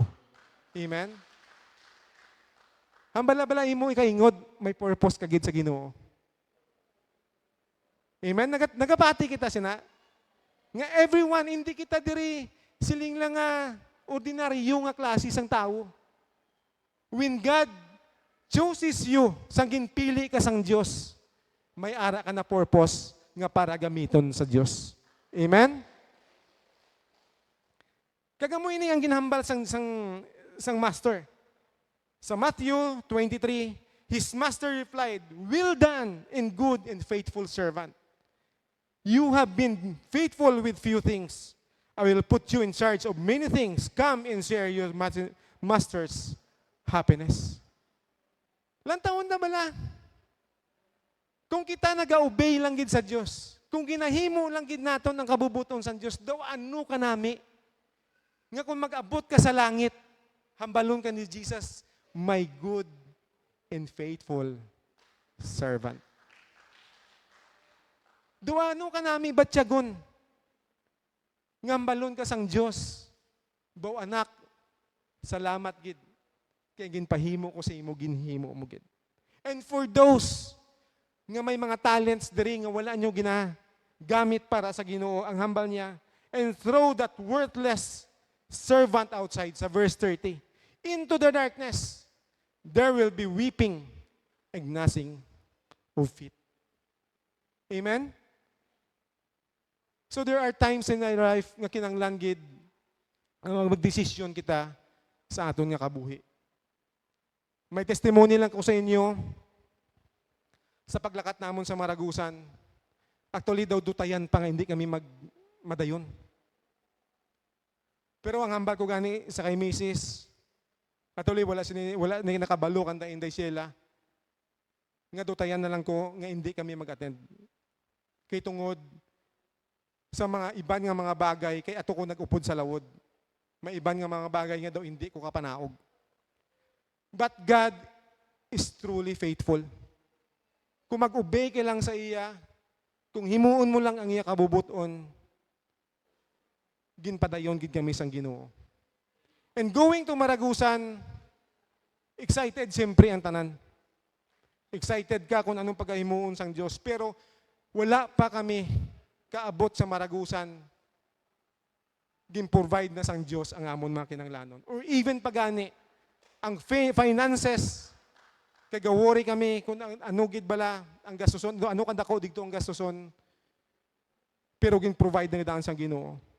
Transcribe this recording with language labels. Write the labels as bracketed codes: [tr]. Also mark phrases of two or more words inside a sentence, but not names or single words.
[hil] Amen? Hambala-bala imo ikaingod, may purpose kagid sa Ginoo. Amen? Nagapati kita sina. Nga everyone, hindi kita diri siling lang nga ordinaryo nga klase sang tao. [en] When God chooses you, [hil] sang ginpili ka sang Diyos, may ara ka na purpose nga para gamiton sa Diyos. Amen? Kagamoy ini ang ginhambal sang master. [en] Sa Matthew 23, His master replied, "Well done, and good and faithful servant. You have been faithful with few things. I will put you in charge of many things. Come and share your master's happiness." [hil] Ilang taon na bala? Kung kita nag-obey lang gid sa Dios, kung ginahimo lang gid naton ang kabubuton sa Dios, daw ano ka nami? Nga kung mag-abot ka sa langit, hambalon ka ni Jesus, [en] "My good and faithful servant." [hil] Duano ka nami batyagon? Ngambalon ka sang Dios. Baw anak, salamat gid. Kaya ginpahimo ko sa imo, ginhimo mo gid. [en] And for those [hil] nga may mga talents diri nga wala nyo ginagamit para sa Ginoo, ang hambal niya, [en] and throw that worthless servant outside, [hil] sa verse 30, [en] into the darkness, there will be weeping and gnashing of teeth. [hil] Amen? [en] So there are times in our life [hil] nga kinanglan gid ang magdesisyon kita sa aton nga kabuhi. May testimony lang ko sa inyo sa paglakat namon sa Maragusan. Actually daw dutayan pa nga hindi kami madayon. Pero ang hambal ko gani sa kay Mrs. Actually wala na nakabalo kanta Inday Sheila. Nga dutayan na lang ko nga hindi kami mag-attend. Kay tungod sa mga iban nga mga bagay, kay ato ko nag-upod sa lawod. May iban nga mga bagay nga daw hindi ko kapanaog. [en] But God is truly faithful. [hil] Kung mag-obey ka lang sa iya, kung himuon mo lang ang iya kabubuton, ginpadayon gid kami sang Ginoo. [en] And going to Maragusan, [hil] excited siyempre ang tanan. Excited ka kung anong pagkahimuon sang Diyos. Pero wala pa kami kaabot sa Maragusan, gin-provide na sang Diyos ang amon mga kinanglanon. Or even pagani, ang finances, kagawori kami kung ano gid bala ang gastuson, ano kadako dito ang gastuson, pero gin-provide na daan sang Ginoo.